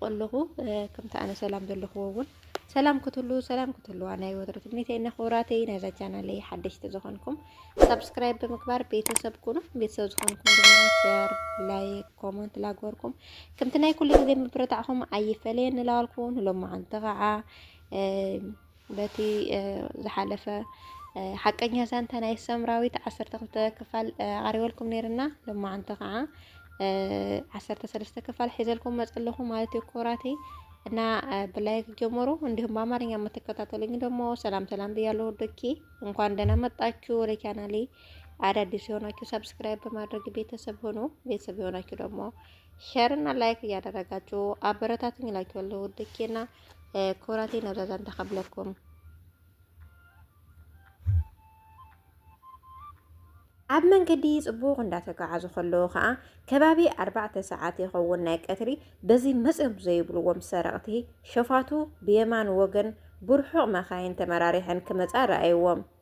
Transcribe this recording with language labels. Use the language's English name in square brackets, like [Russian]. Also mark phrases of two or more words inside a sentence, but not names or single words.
[Tigrinya] ኣለኹ። ከምቲ ኣነ ሰላም ዘለኹዎ እውን ሰላም ክትሉ ናይ ወትሮ ትምኒተይ እና ክብራተይ ናይዛ ቻናለይ ሓደሽቲ ዝኾንኩም ሰብስክራይብ ብምግባር ቤተሰብ ኩኑ። ቤተሰብ ዝኾንኩም ድማ ሼር፣ ላይክ፣ ኮመንት ላግበርኩም ከምቲ ናይ ኩሉ ግዜ ምብረታዕኹም ኣይፈለየን ንላልኩን ሎማዓንቲ ከዓ በቲ ዝሓለፈ ሓቀኛ ዛንታ ናይ ሰምራዊት 12 ክፋል ቀሪበልኩም ነርና ሎማዓንቲ ከዓ 13 ክፋል ሒዘልኩም መጽለኹ ማለት ይኮራተይ እና በላይክ ጀመሩ። [Amharic] እንዲሁም በአማርኛ የምትከታተሉኝ ደግሞ ሰላም ብያለሁ ወዶቼ። እንኳን ደህና መጣችሁ ወደ ቻናሌ። አዳዲስ የሆናችሁ ሰብስክራይብ በማድረግ ቤተሰብ ሆኖ ቤተሰብ የሆናችሁ ደግሞ ሼር እና ላይክ እያደረጋችሁ አበረታቱኝ እላችኋለሁ ወዶቼና ኮራቴ ነዛዛን ተቀብለኩም [Tigrinya] ኣብ መንገዲ ጽቡቕ እንዳተጓዓዙ ከለዉ ከዓ ከባቢ 4 ሰዓት ይኸውን ናይ ቀትሪ በዚ መጽም ዘይብልዎም ሰረቕቲ ሸፋቱ ብየማን ወገን ብርሑቕ መኻይን ተመራሪሐን ክመጻ ረኣይዎም።